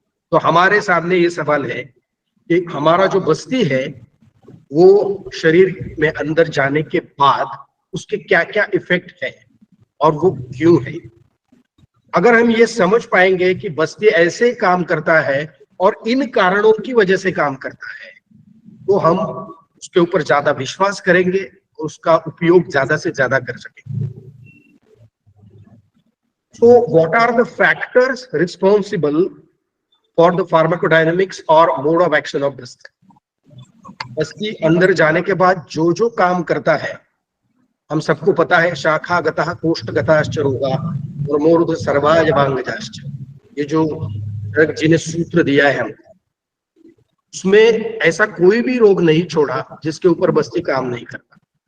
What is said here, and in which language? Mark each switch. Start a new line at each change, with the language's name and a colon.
Hindi: तो हमारे सामने ये सवाल है कि हमारा जो बस्ती है वो शरीर में अंदर जाने के बाद उसके क्या क्या इफेक्ट है और वो क्यों है। अगर हम ये समझ पाएंगे कि बस्ती ऐसे काम करता है और इन कारणों की वजह से काम करता है, तो हम उसके ऊपर ज्यादा विश्वास करेंगे और उसका उपयोग ज्यादा से ज्यादा कर सकेंगे।
English: So what are the factors responsible for the pharmacodynamics or mode of action of basti?
Hindi: बस्ती अंदर जाने के बाद जो जो काम करता है हम सबको पता है,
Sanskrit: शाखा गतः कोष्ठ गताश्च रोगा और मूर्ध सर्वाय वांगजाश्च।
Hindi: ये जो ड्रग जिन्हें सूत्र दिया है हमको, उसमें ऐसा कोई भी रोग नहीं छोड़ा जिसके ऊपर बस्ती काम नहीं करता।